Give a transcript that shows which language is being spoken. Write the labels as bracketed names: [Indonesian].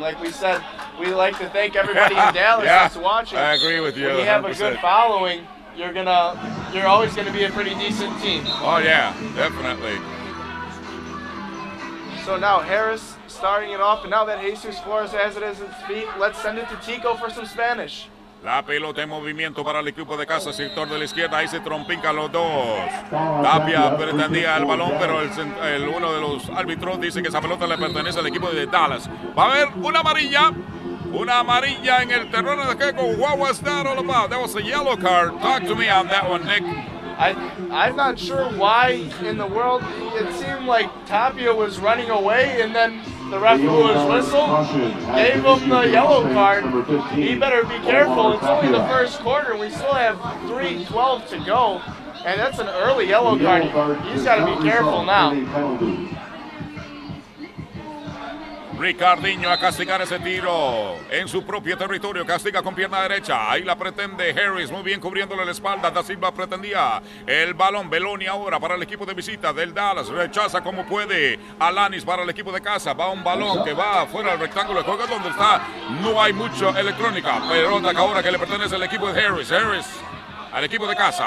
[English] Like we said, we like to thank everybody in Dallas that's watching. I agree with you. When you have a good following, you're always gonna be a pretty decent team. Oh yeah, definitely. So now Harris starting it off, and now that Jesus Flores has it at his feet, let's send it to Tico for some Spanish. [Spanish] La pelota en movimiento para el equipo de casa, sector de la izquierda, ahí se trompican los dos. Tapia pretendía el balón, pero uno de los árbitros dice que esa pelota le pertenece al equipo de Dallas. Va a haber una amarilla en el terreno de juego. [English] What was that all about? That was a yellow card. Talk to me on that one, Nick. I'm not sure why in the world it seemed like Tapia was running away, and then the ref blew his whistle, gave him the yellow card. He better be careful. It's only the first quarter. We still have 3:12 to go, and that's an early yellow card. He's got to be careful now. [Spanish] Ricardinho a castigar ese tiro en su propio territorio, castiga con pierna derecha, ahí la pretende Harris, muy bien cubriéndole la espalda. Da Silva pretendía el balón, Beloni ahora para el equipo de visita del Dallas, rechaza como puede Alanis para el equipo de casa, va un balón que va fuera del rectángulo de juego donde está, no hay mucha electrónica, pelota que ahora que le pertenece al equipo de Harris al equipo de casa.